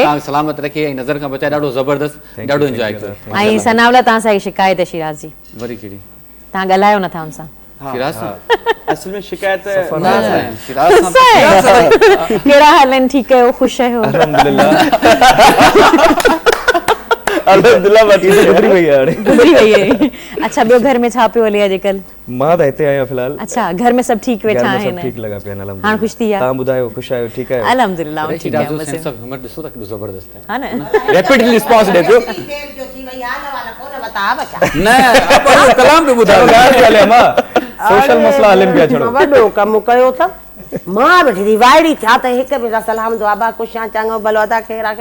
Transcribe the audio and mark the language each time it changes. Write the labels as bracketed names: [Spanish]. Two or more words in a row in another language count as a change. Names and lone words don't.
[Sindhi] तव्हां सलामत रखे ऐं नज़र खां बचाए ॾाढो ज़बरदस्त ॾाढो इंजॉय कयो ऐं सनावला तव्हां सां शिकायत आहे शिराज जी वरी कहिड़ी तव्हां ॻाल्हायो नथा हुन सां शिराज असल में शिकायत कहिड़ा हाल आहिनि ठीकु आहियो ख़ुशि आहियो अल्हम्दुलिल्लाह बाकी तो गुजरी वई है गुजरी वई है अच्छा ॿियो घर में छा पियो हले अॼुकल्ह मां त हिते आहियां फ़िलहाल अच्छा घर में सभु ठीकु वेठा आहिनि सब ठीक लगा पिया अल्हम्दुलिल्लाह हाणे ख़ुशि थी विया तव्हां ॿुधायो ख़ुशि आहियो ठीकु आहियो अल्हम्दुलिल्लाह ठीकु आहे शिराज [English] sense of humour [Sindhi] ڏسو ته ڪيڏو زبردست آهي हा न [English] rapidly response [Sindhi] ڏي پيو نه اپڻ ڪلام پي ٻڌايو ॻाल्हि हले मां सोशल मसला हलन पिया छड़ो वॾो कमु कयो था मां वेठी थी वाइड़ी थिया त हिक ॿिए सां सलाम दुआ बा कुझु चङो भलो अदा खे राखे